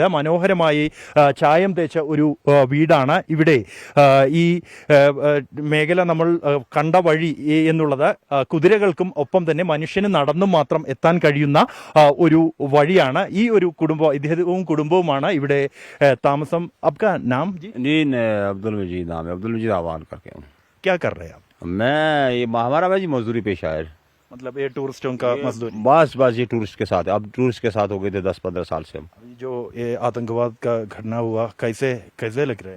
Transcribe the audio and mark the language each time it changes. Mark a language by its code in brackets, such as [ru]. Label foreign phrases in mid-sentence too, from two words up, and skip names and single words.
[ml] മനോഹരമായി ചായം തേച്ച ഒരു വീടാണ് ഇവിടെ. ഈ മേഖല നമ്മൾ കണ്ട വഴി എന്നുള്ളത് കുതിരകൾക്കും ഒപ്പം തന്നെ മനുഷ്യന് നടന്നും മാത്രം എത്താൻ കഴിയുന്ന ഒരു വഴിയാണ്. ഈ ഒരു ഇദ്ദേഹവും കുടുംബവുമാണ് ഇവിടെ താമസം. [hi] आपका नाम जी? जी अब्दुल मजीद नाम है, अब्दुल मजीद आवान करके हूँ। क्या कर रहे हैं आप? मैं ये हमारा भाई मजदूरी पेशा है। मतलब ये टूरिस्टों का मजदूरी? बस ये टूरिस्ट के साथ है। अब टूरिस्ट के साथ हो गए थे 10-15 साल से हम। जो ये आतंकवाद का घटना हुआ कैसे लग रहा है?